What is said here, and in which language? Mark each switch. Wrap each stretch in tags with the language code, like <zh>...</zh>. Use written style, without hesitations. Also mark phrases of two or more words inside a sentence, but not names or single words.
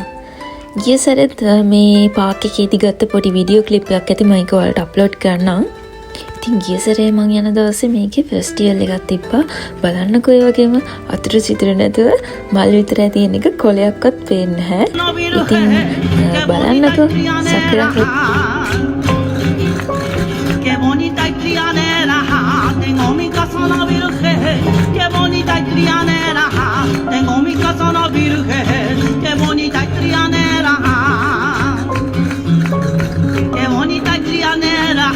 <si>ගිය සැරේත් මේ පාක් එකේදී ගත්ත පොඩි</si> <en>video clip</en> <si>එකක් ඇති මම ඒක ඔයාලට අප්ලෝඩ් කරන්නම්. ඉතින් ගිය සැරේ මං යන දවසේ මේකේ ෆෙස්ටිවල් එකක් තිබ්බා. බලන්නකෝ ඒ වගේම අතුරු සිදුරු නැතුව මල් විතරයි තියෙන එක කොලයක්වත් පේන්නේ නැහැ. ඉතින් බලන්නකෝ සකුරා</si> <es>Qué bonita y trianera, tengo mi casa la virgen. Qué bonita y trianera, tengo mi casa la virgen. Qué bonita y trianera, qué bonita y trianera.</es>